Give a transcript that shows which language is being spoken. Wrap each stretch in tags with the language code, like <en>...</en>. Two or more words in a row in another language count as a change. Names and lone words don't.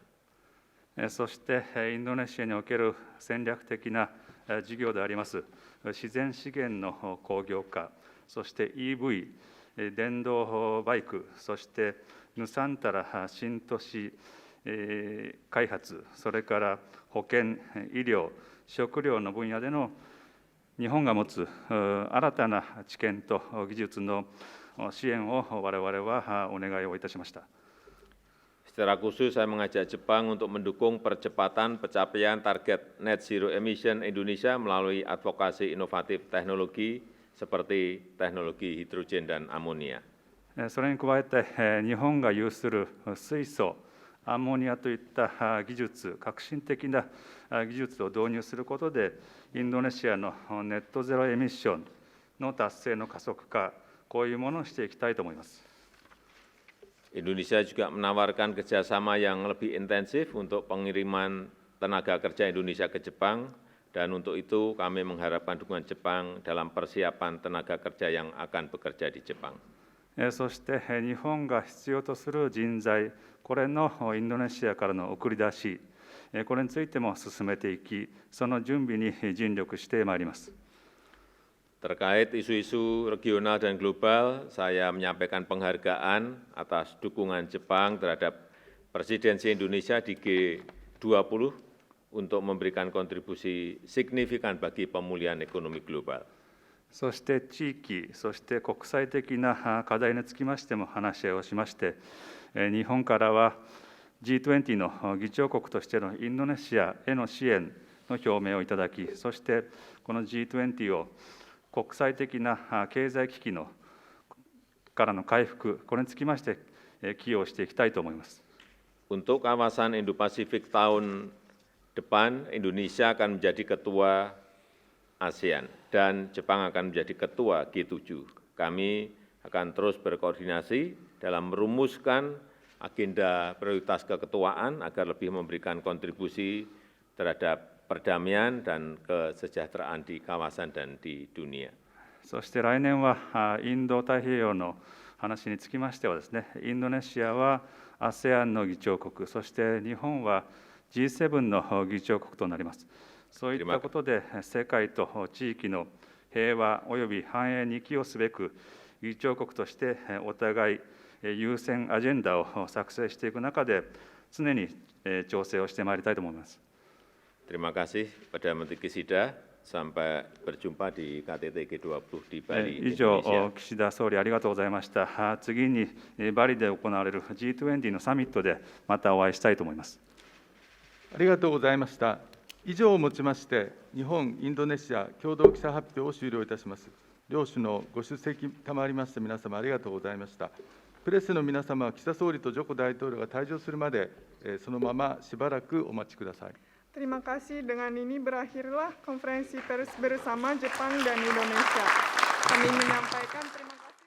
<ja>そしてインドネシアにおける戦略的な事業であります自然資源の工業化、そして EV、電動バイク、そしてヌサンタラ新都市開発、それから保健、医療、食料の分野での日本が持つ新たな知見と技術の支援を我々はお願いをいたしました。</ja> <id>Secara khusus saya mengajak Jepang untuk mendukung percepatan pencapaian target</id> <en>net zero emission</en> <id>Indonesia melalui advokasi inovatif teknologi seperti teknologi hidrogen dan amonia.</id> <ja>それに加えて日本が有する水素、アンモニアといった技術、革新的な技術を導入することで、インドネシアのネットゼロエミッションの達成の加速化、こういうものをしていきたいと思います。</ja> <id>Indonesia juga menawarkan kerjasama yang lebih intensif untuk pengiriman tenaga kerja Indonesia ke Jepang Dan untuk itu kami mengharapkan dukungan Jepang dalam persiapan tenaga kerja yang akan bekerja di Jepang.</id> <ja>そして日本が必要とする人材、これのインドネシアからの送り出し、これについても進めていき、その準備に尽力してまいります。</ja> <id>Terkait isu-isu regional dan global, saya menyampaikan penghargaan atas dukungan Jepang terhadap presidensi Indonesia di G20 untuk memberikan kontribusi signifikan bagi pemulihan ekonomi global.</id> <ja>そして地域、そして国際的な課題につきましても話し合いをしまして、日本からは G20 の議長国としてのインドネシアへの支援の表明をいただき、そしてこの G20 を国際的な経済危機からの回復、これにつきまして寄与していきたいと思います。</ja> <id>Untuk kawasan Indo-Pasifik tahun depan, Indonesia akan menjadi ketua ASEAN dan Jepang akan menjadi ketua G7. Kami akan terus berkoordinasi dalam merumuskan agenda prioritas keketuaan agar lebih memberikan kontribusi terhadap perdamaian dan kesejahteraan di kawasan dan di dunia.</id> <ja>そして来年はインド太平洋の話につきましてはですね、インドネシアは ASEAN の議長国、そして日本は G7 の議長国となります。そういったことで世界と地域の平和および繁栄に寄与すべく議長国としてお互い優先アジェンダを作成していく中で常に調整をしてまいりたいと思います。</ja> <id>Terima kasih Perdana Menteri Kishida. Sampai berjumpa di KTT G20 di Bali,</id> <ja>以上、</ja> <id>Indonesia.</id> <ja>岸田総理ありがとうございました。次にバリで行われる G20 のサミットでまたお会いしたいと思います。ありがとうございました。以上をもちまして、日本・インドネシア共同記者発表を終了いたします。両首脳、ご出席賜りまして、皆様ありがとうございました。プレスの皆様は岸田総理とジョコ大統領が退場するまで、そのまましばらくお待ちください。</ja> <id>Terima kasih. Dengan ini berakhirlah konferensi pers bersama Jepang dan Indonesia. Kami menyampaikan terima kasih.</id>